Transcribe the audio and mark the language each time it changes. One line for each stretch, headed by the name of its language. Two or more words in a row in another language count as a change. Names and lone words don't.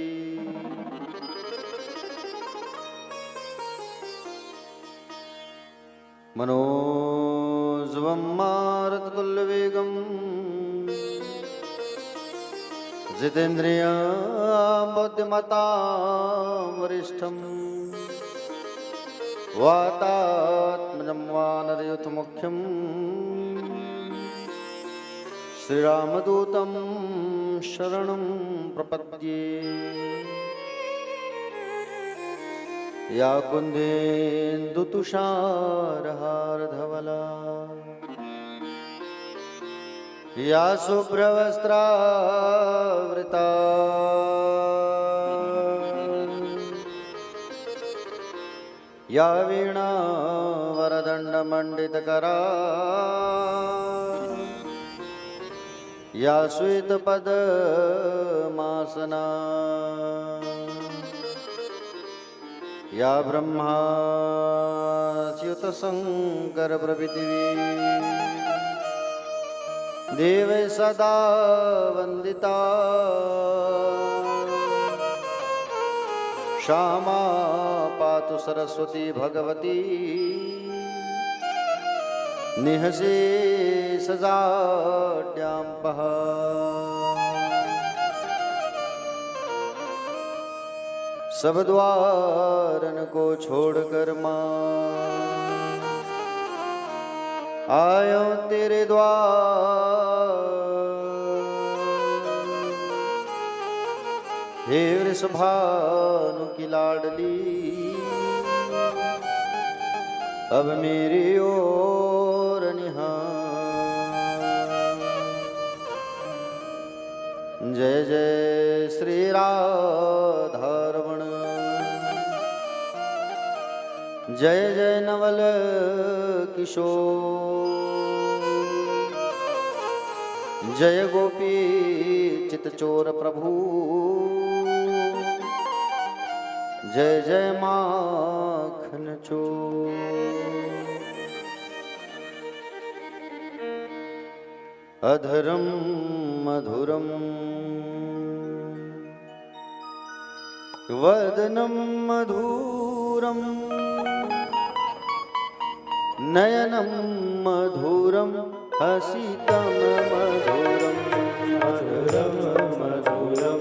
Sanskrit: मनोजवं मारुततुल्यवेगं जितेन्द्रियं बुद्धिमतां वरिष्ठं वातात्मजं वानरयूथमुख्यं श्रीरामदूतं शरणं प्रपद्ये। या कुन्देन्दुतुषारहारधवला या शुभ्रवस्त्रावृता या वीणा वरदण्डमण्डितकरा या श्वेतपद्मासना या ब्रह्माच्युतशङ्करप्रभृतिवी देवै सदा वन्दिता श्यामा पातु सरस्वती भगवती निःशेषजाड्याम्पः
Hindi: सब द्वारन को छोड़कर माँ आयो तेरे द्वार। हे वृषभानु की लाडली अब मेरी ओर निहार। जय जय श्री राधारमण जय जय नवल किशोर जय गोपी चितचोर प्रभु जय जय माखन चोर।
Sanskrit: अधरम मधुरम वदनम मधुरम नयनम मधुरम हसितम मधुरम मधुरम मधुरम